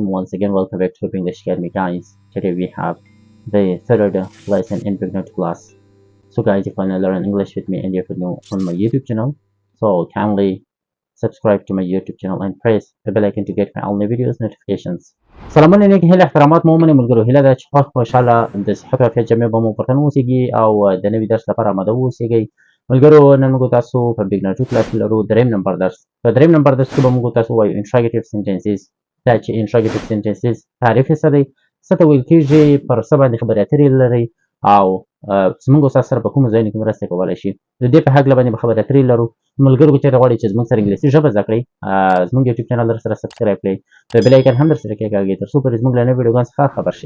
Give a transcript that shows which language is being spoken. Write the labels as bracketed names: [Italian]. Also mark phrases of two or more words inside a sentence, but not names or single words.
[English] Once again, welcome back to English Academy guys. Today we have the third lesson in beginner class. So guys, if you want to learn English with me and you're new on my YouTube channel, so kindly subscribe to my YouTube channel and press the bell icon to get my all new videos notifications. [Pashto] سلامونه نیک هیله احترامات مو منې ملګرو هیله ده چې خوشحاله د صحت او عافیت جمعې به مو په تن اوسیږي او د نوي درس لپاره آماده واوسیږئ ملګرو نن موږ تاسو په [English] beginner two class [Pashto] کې لرو دریم نمبر درس په دریم نمبر درس کې به موږ تاسو وایو [English] interrogative sentences [Pashto] دا چې [English] interrogative sentences [Pashto] تعریف یې څه دی څه ته ویل کېږي پر څه باندې خبرې اترې لري او زموږ استاد سره په کومو ځایونو کې مرسته کولی شي د دې په هکله باندې به خبرې اترې لرو ملګرو که چېرته غواړئ چې زموږ سره انګلیسي ژبه زده کړئ زموږ [English] YouTube channel [Pashto] درسره سبسکرایب کړئ د [English] bell icon [Pashto] هم درسره کېکاږئ تر څو پورې زموږ له نوي ویډیوګانو څخه خبر شئ